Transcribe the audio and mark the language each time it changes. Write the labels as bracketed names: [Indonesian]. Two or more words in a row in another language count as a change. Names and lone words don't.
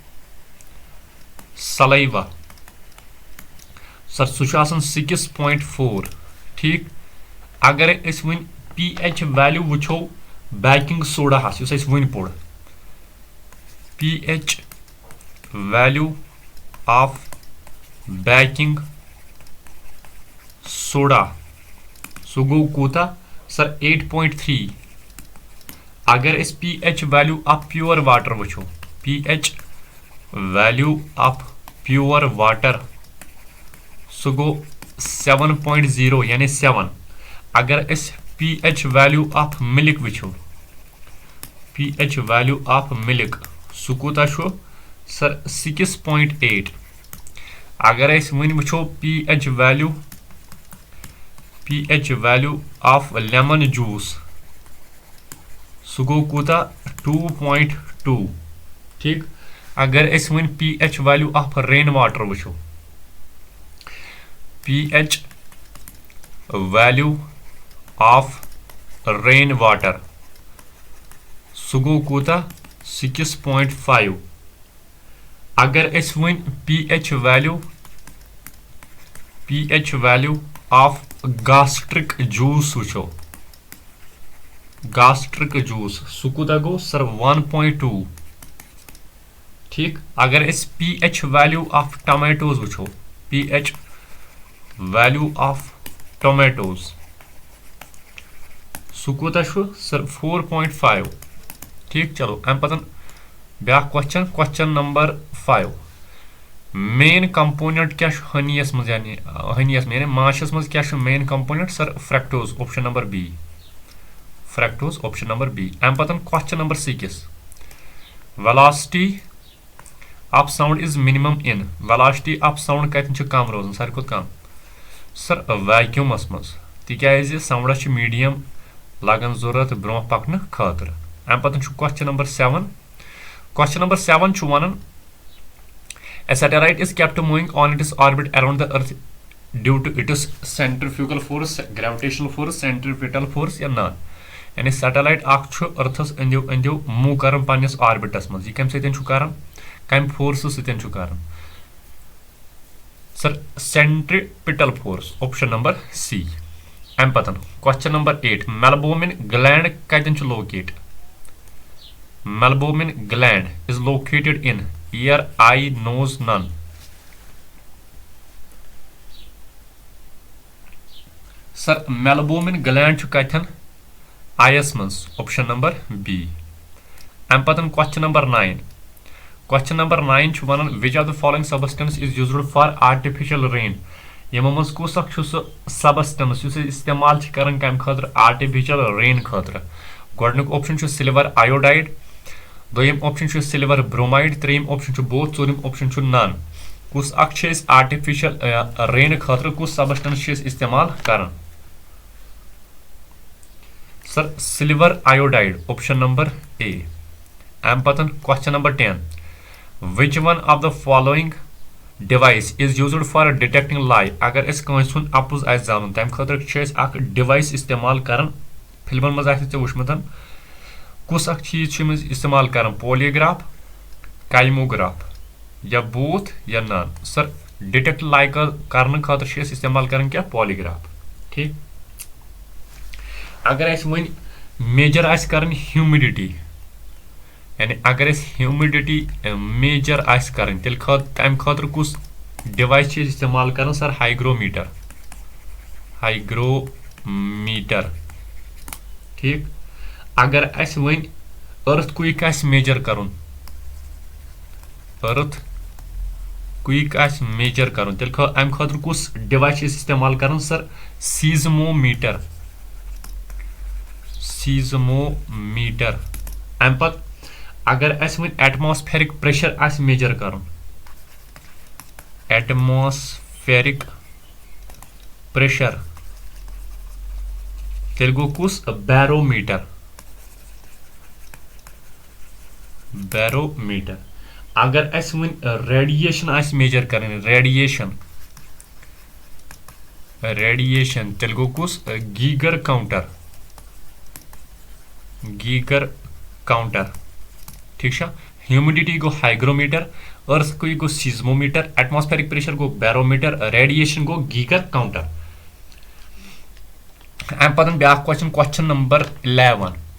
[Kashmiri] सलाइवा सर सह 6.4 ठीक अगर वन [English] pH value [Kashmiri] वो [English] baking soda [Kashmiri] वन पोड़ [English] pH value of baking soda [Kashmiri] सह गो कूता सर 8.3 अगर [English] pH value of pure water [Kashmiri] वो [English] pH value of pure water [Kashmiri] सह गो 7.0 यानी 7 अगर [English] pH value of milk [Kashmiri] वो [English] pH value of milk [Kashmiri] सह कूता सर 6.8 अगर वन वो [English] pH value of lemon juice [Kashmiri] सह गो कूता 2.2 ठीक अगर वन [English] pH value of rain water [Kashmiri] वो [English] pH value of rain water [Kashmiri] सह गो कूता 6.5 अगर वन pH [English] value of gastric juice [Kashmiri] वो सह कूता गो सर 1.2 ठीक अगर [English] pH value of tomatoes [Kashmiri] वो [English] pH value of tomatoes [Kashmiri] सह कूता सर 4.5 ठीक चलो अम पतन ब्या [English] question number 5 main component [Kashmiri] क्या हनीस मज यानी यानी माशस मज क्या [English] main component [Kashmiri] सर [English] fructose option number [Kashmiri] बी अम पतन [English] question number 6 velocity of sound is minimum in velocity of sound [Kashmiri] कतन कम रोजान सारे कम सर वैक्यूमस मज तिकाज [English] sound's medium [Kashmiri] लगन जरूरत ब्रो पकन खातर अम पतन [English] question number 7 question number 7 [Kashmiri] छु वनन [English] a satellite is kept moving on its orbit around the earth due to its centrifugal force gravitational force centripetal force [Kashmiri] या ना यानी सैटेलाइट अख छु अर्थस अंदियो अंदियो मूव करन पन्निस ऑर्बिटस मज ये कम सतन छु करन कम फोर्स सतन छु करन सर [English] centripetal force option number C [Kashmiri] अम पतन [English] question number 8 meibomian gland [Kashmiri] कतन छु लोकेट [English] meibomian gland is located in ear eye nose none [Kashmiri] सर [English] meibomian gland [Kashmiri] छु कथन आयस मज [English] option number B [Kashmiri] अम पतन [English] question number 9 question number 9 [Kashmiri] छु वनन [English] which of the following substance is used for artificial rain [Kashmiri] यम मज कुस अख छु सबस्टेंस युस इस्तेमाल छ करन कम खतर [English] artificial rain [Kashmiri] खतर गोडनुक ऑप्शन छु [English] silver iodide [Kashmiri] दोयम ऑप्शन छु [English] silver bromide [Kashmiri] त्रेम ऑप्शन छु बोथ चोरिम ऑप्शन छु नन कुस अख छ [English] artificial rain [Kashmiri] खतर कुस सबस्टेंस छ इस्तेमाल करन सर [English] silver iodide option number A [Kashmiri] अम पतन [English] question number 10 which one of the following device is used for detecting lie [Kashmiri] अगर इस कंस हुन अपुज आस जानन तम खतर छ अख डिवाइस इस्तेमाल करन फिल्मन मज आस वुचमतन कुस अख चीज छ इस्तेमाल करन [English] polygraph kymograph [Kashmiri] या बोथ या नन सर [English] detect lie [Kashmiri] करन खतर छ इस्तेमाल करन क्या पॉलीग्राफ ठीक अगर अस वन मेजर आस करन ह्यूमिडिटी यानी अगर अस [English] humidity measure [Kashmiri] आस करन तेल तम खतर कुस डिवाइस छ इस्तेमाल करन सर हाइग्रोमीटर ठीक अगर अस वन [English] earthquake [Kashmiri] आस मेजर करन [English] earthquake [Kashmiri] आस मेजर करन तेल अम खतर कुस डिवाइस छ इस्तेमाल करन सर सीजमोमीटर अम पत अगर अस वन [English] atmospheric pressure [Kashmiri] आस मेजर करन [English] atmospheric pressure [Kashmiri] तेल गो कुस बैरोमीटर अगर अस वन रेडिएशन आस मेजर करन रेडिएशन तेल गो कुस [English] Geiger counter [Hindi] ठीक है [Kashmiri] ह्यूमिडिटी गो हाइग्रोमीटर [English] earthquake [Kashmiri] गो सीजमोमीटर [English] atmospheric pressure [Kashmiri] गो बैरोमीटर रेडिएशन गो [English] Geiger counter [Kashmiri] अम पतन ब्या [English] question number 11